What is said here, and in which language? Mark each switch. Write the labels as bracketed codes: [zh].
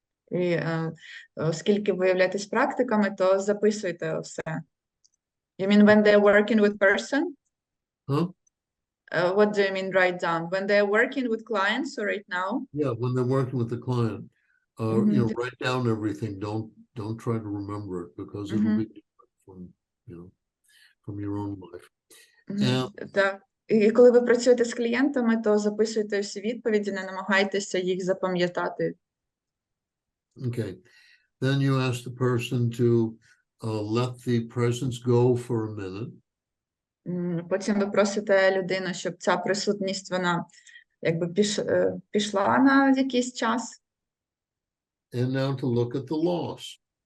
[uk] І оскільки ви являєтесь практиками, то записуйте все. [en] You mean when they're working with person? Huh? What do you mean write down? When they're working with clients or right now? Yeah, when they're working with the client, you know, write down everything. Don't try to remember it because it'll be different from, you know, from your own life. [uk] Так. І коли ви працюєте з клієнтами, то записуйте всі відповіді, не намагайтеся їх запам'ятати. [en] Okay, then you ask the person to let the presence go for a minute. [uk] Потім ви просите людину, щоб ця присутність, вона якби пішла на якийсь час. [en] And now to look at the loss.